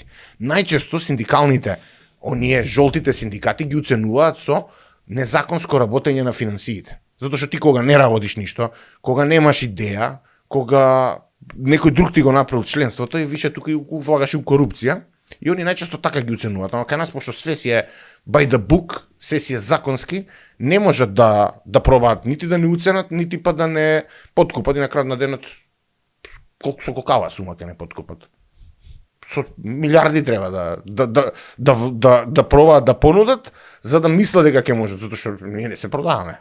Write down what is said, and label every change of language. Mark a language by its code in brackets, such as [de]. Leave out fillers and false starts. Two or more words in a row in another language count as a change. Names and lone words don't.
[mk] Најчесто синдикалните, оние жолтите синдикати ги оценуваат со незаконско работење на финансиите. Затоа што ти кога не работиш ништо, кога немаш идеја, кога некој друг ти го направил членството и више тука и влагаш и у корупција, и они најчесто така ги оценуваат. Ама кај нас, пошто све си е [en] by the book, [mk] се си е законски, не можат да пробаат нити да не уценат, нити па да не подкупат и на крај на денот со колкава сума ќе не подкупат. Со милиарди треба да пробаат да понудат за да мислат дека ќе можат, затоа што ние не се продаваме.